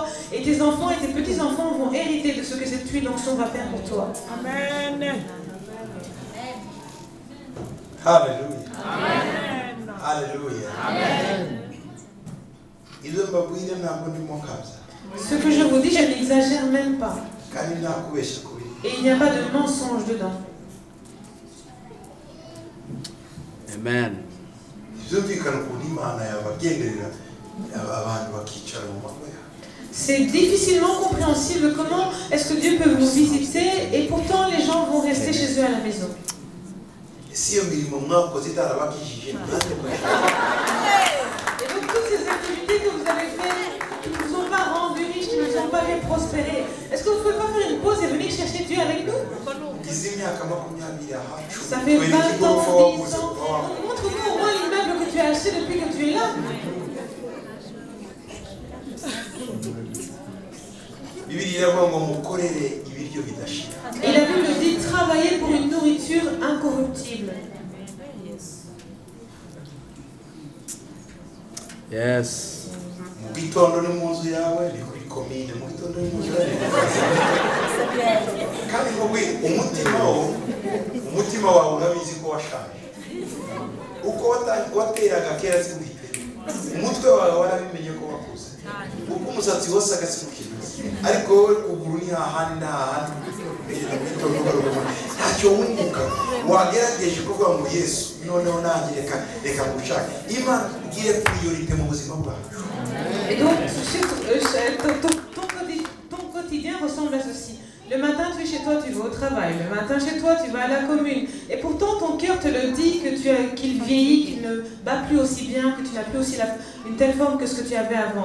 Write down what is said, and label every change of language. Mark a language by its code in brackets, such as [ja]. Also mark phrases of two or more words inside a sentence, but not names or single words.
[fr] Et tes enfants et tes petits-enfants vont hériter de ce que cette huile d'onction va faire pour toi. Amen. Hallelujah. Amen. Hallelujah. Amen. [rw] Ibyo mbabwire ntabwo ndimo kabza. [fr] Ce que je vous dis, je n'exagère même pas. [rw] Kandi nakubeshya kuri. [fr] Et il n'y a pas de mensonge dedans. Amen. [rw] Byumvikana ukuntu Imana yabagenderera abantu bakicara mu mago yawe. [fr] C'est difficilement compréhensible comment est-ce que Dieu peut vous visiter et pourtant les gens vont rester chez eux à la maison. [rw] Si iyo mirimo mwakoze itarabakijije [fr] Et donc toutes ces activités que vous avez faites, qui ne vous ont pas rendu riches, qui ne vous ont pas fait prospérer, est-ce que vous ne pouvez pas faire une pause et venir chercher Dieu avec nous? Ça fait 20 ans, 10 ans. Montre-nous au moins l'immeuble que tu as acheté depuis que tu es là. Et la Bible dit travailler pour une nourriture incorruptible. Yes. [rw] Kandi wowe umutima wawe urabizi ko washaje uko wateraga kera siguhite umutwe wawe warabimenye ko wakuze uko umusatsi wose agasimukira ariko wowe kuguru ni hahandi n'ahandi ntacyo wunguka wagerageje kuvuga ngo Yesu noneho nanjye reka ngushake Imana igire priorité mu buzima bwacu. [fr] Et donc ton quotidien ressemble à ceci. Le matin, tu es chez toi, tu vas au travail. Le matin, chez toi, tu vas à la commune. Et pourtant, ton cœur te le dit qu'il vieillit, qu'il ne bat plus aussi bien, que tu n'as plus aussi une telle forme que ce que tu avais avant.